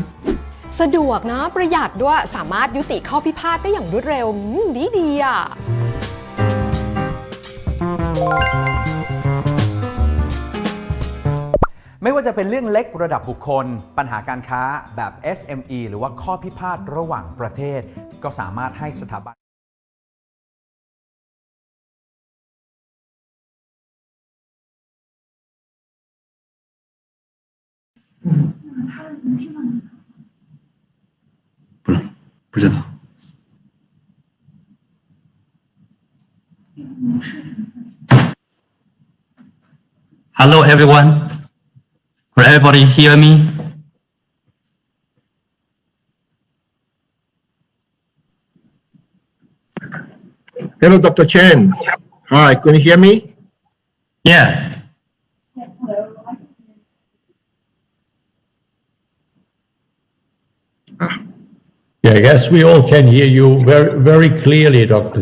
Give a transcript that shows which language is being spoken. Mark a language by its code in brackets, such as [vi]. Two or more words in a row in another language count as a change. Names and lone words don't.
[th] สะดวกนะประหยัดด้วยสามารถยุติข้อพิพาทได้อย่างรวดเร็วดีอ่ะ ไม่ว่าจะเป็นเรื่องเล็กระดับบุคคลปัญหาการค้าแบบ SME หรือว่าข้อพิพาทระหว่างประเทศก็สามารถให้สถาบัน [zh] 不知道。 [en] Hello everyone. Could everybody hear me? Hello, Dr. Chen. Hi, can you hear me? Yeah. Yeah, I guess we all can hear you very, very clearly, Dr.